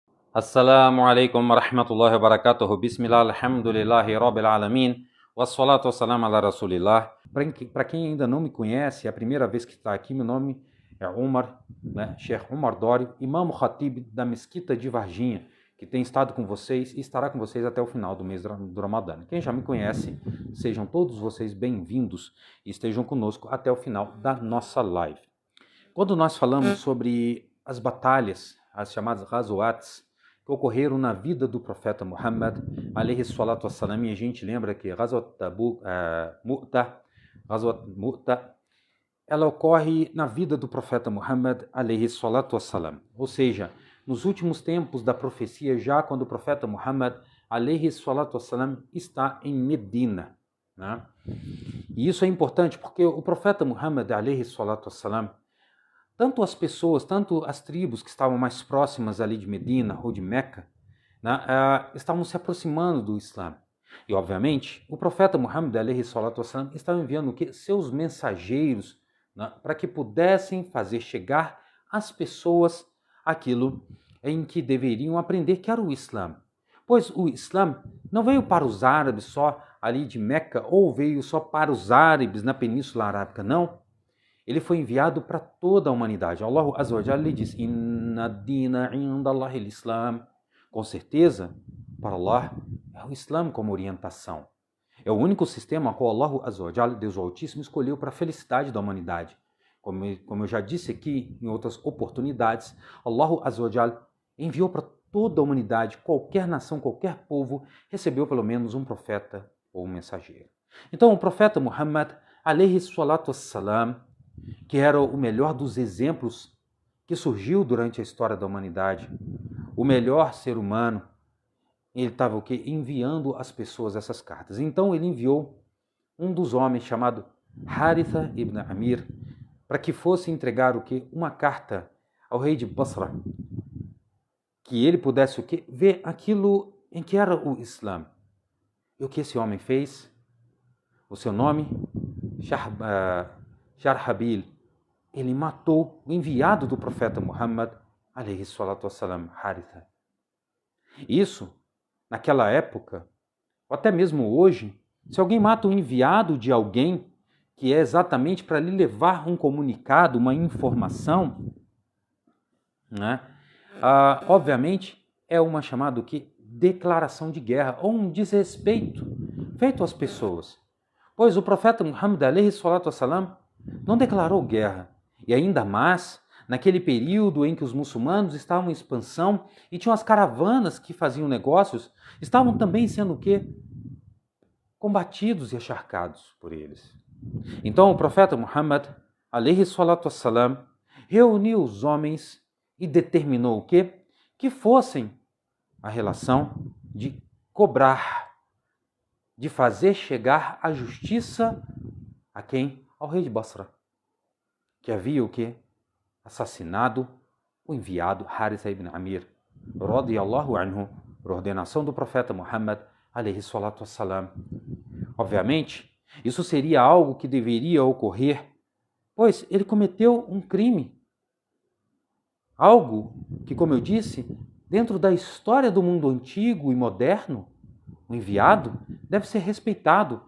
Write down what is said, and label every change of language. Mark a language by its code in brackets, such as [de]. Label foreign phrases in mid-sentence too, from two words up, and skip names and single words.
[ar] السلام عليكم ورحمة الله وبركاته. بسم الله، الحمد لله رب العالمين. والصلاة والسلام على رسول الله. [pt] Para quem ainda não me conhece, é a primeira vez que está aqui, meu nome é Umar, né? Sheikh Umar Dório, Imam Khatib da Mesquita de Varginha, que tem estado com vocês e estará com vocês até o final do mês do Ramadã. Quem já me conhece, sejam todos vocês bem-vindos e estejam conosco até o final da nossa live. Quando nós falamos sobre as batalhas, as chamadas Ghazwats, que ocorreram na vida do profeta Muhammad, [ar] عليه الصلاة والسلام, [pt] e a gente lembra que Ghazwat Mu'ta, ela ocorre na vida do profeta Muhammad, [ar] عليه الصلاة والسلام. [pt] Ou seja, nos últimos tempos da profecia, já quando o profeta Muhammad, [ar] عليه الصلاة والسلام, [pt] está em Medina, né? E isso é importante porque o profeta Muhammad, [ar] عليه الصلاة والسلام, [pt] tanto as pessoas, tanto as tribos que estavam mais próximas ali de Medina ou de Meca, né, estavam se aproximando do Islã. E, obviamente, o profeta Muhammad [ar] عليه الصلاة والسلام, [pt] estava enviando seus mensageiros, né, para que pudessem fazer chegar às pessoas aquilo em que deveriam aprender, que era o Islã. Pois o Islã não veio para os árabes só ali de Meca, ou veio só para os árabes na Península Arábica, não. Ele foi enviado para toda a humanidade. [ar] الله عز وجل [pt] diz: [ar] إن الدين عند الله الإسلام. [pt] Com certeza, para Allah, é o Islã como orientação. É o único sistema a qual [ar] الله عز وجل, [pt] Deus Altíssimo, escolheu para a felicidade da humanidade. Como eu já disse aqui em outras oportunidades, [ar] الله عز وجل [pt] enviou para toda a humanidade, qualquer nação, qualquer povo, recebeu pelo menos um profeta ou um mensageiro. Então, o profeta Muhammad, [ar] عليه الصلاة والسلام, [pt] que era o melhor dos exemplos que surgiu durante a história da humanidade, o melhor ser humano, ele estava o quê? Enviando às pessoas essas cartas. Então ele enviou um dos homens chamado Haritha ibn Amir para que fosse entregar o quê? Uma carta ao rei de Basra, que ele pudesse o quê? Ver aquilo em que era o Islã. E o que esse homem fez? O seu nome? Sharhabil. Ele matou o enviado do profeta Muhammad, [ar] عليه الصلاة والسلام, [pt] Haritha. Isso, naquela época, ou até mesmo hoje, se alguém mata o enviado de alguém, que é exatamente para lhe levar um comunicado, uma informação, né? Obviamente, é uma chamada o quê? Declaração de guerra, ou um desrespeito feito às pessoas. Pois o profeta Muhammad, [ar] عليه الصلاة والسلام, [pt] não declarou guerra. E ainda mais, naquele período em que os muçulmanos estavam em expansão e tinham as caravanas que faziam negócios, estavam também sendo o quê? Combatidos e acharcados por eles. Então o profeta Muhammad, [ar] عليه الصلاة والسلام, [pt] reuniu os homens e determinou o quê? Que fossem a relação de cobrar, de fazer chegar a justiça a quem? Ao rei de Basra, que havia o quê? Assassinado o enviado Haritha ibn Amir, [ar] رضي الله عنه, [pt] por ordenação do profeta Muhammad, [ar] عليه الصلاة والسلام. [pt] Obviamente, isso seria algo que deveria ocorrer, pois ele cometeu um crime. Algo que, como eu disse, dentro da história do mundo antigo e moderno, o enviado deve ser respeitado.